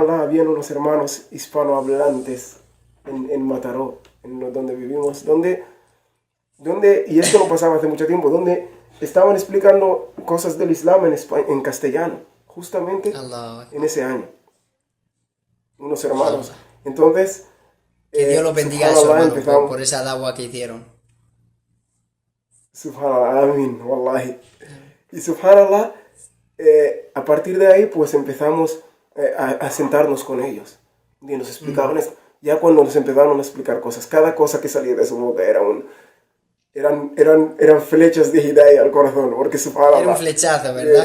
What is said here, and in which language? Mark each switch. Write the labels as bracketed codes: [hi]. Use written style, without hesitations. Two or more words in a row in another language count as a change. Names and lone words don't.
[es] subhanallah, habían unos hermanos hispanohablantes en Mataró, donde vivimos, y esto no pasaba hace mucho tiempo, donde estaban explicando cosas del Islam en castellano, justamente Allah, en ese año, unos hermanos. subhanallah. Entonces, Que Dios los bendiga a esos subhanallah, hermanos empezamos, por esa dagua que hicieron. [ar] سبحان الله آمين والله. [es] Y subhanallah, a partir de ahí, pues empezamos a sentarnos con ellos. Y nos explicaban esto. Ya cuando nos empezaron a explicar cosas, cada cosa que salía de su boca eran flechas de hidayah al corazón, porque Era un subhanallah. flechazo, ¿verdad?